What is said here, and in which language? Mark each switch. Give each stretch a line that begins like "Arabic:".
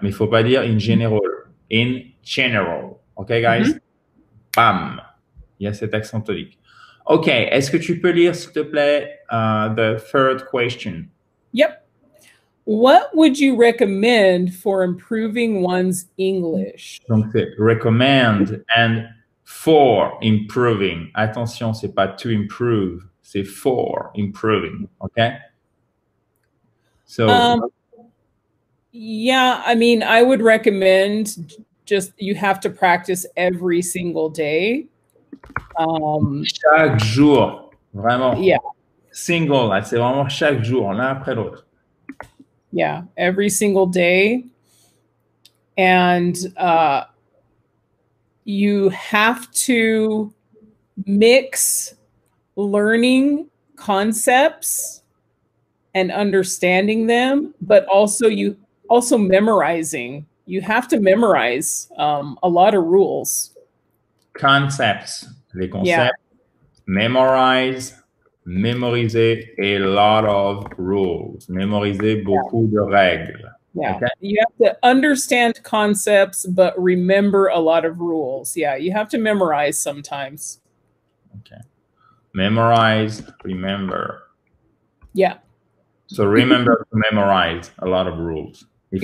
French: Mais il ne faut pas dire
English: in general. In general. OK, guys?
French: Bam! Il y a cet accent tonique. OK, est-ce que tu peux lire, s'il te plaît,
English: the third question? Yep. What would you recommend for improving one's English?
French: Donc, c'est
English: recommend and for improving.
French: Attention, c'est pas
English: to improve,
French: c'est
English: for improving. OK? So, yeah, I mean, I would recommend just you have to practice every single day.
French: Chaque jour, vraiment.
English: Yeah.
French: Single, là, c'est vraiment chaque jour, l'un après l'autre.
English: Yeah, every single day. And you have to mix learning concepts and understanding them, but also memorizing. You have to memorize a lot of rules.
French: Concepts, les concepts,
English: Yeah. memorize,
French: mémoriser
English: a lot of rules.
French: Mémoriser beaucoup de règles.
English: Yeah. Okay? You have to understand concepts, but remember a lot of rules. Yeah, you have to memorize sometimes. Okay. Memorize, remember. Yeah. So remember to memorize a lot of rules. If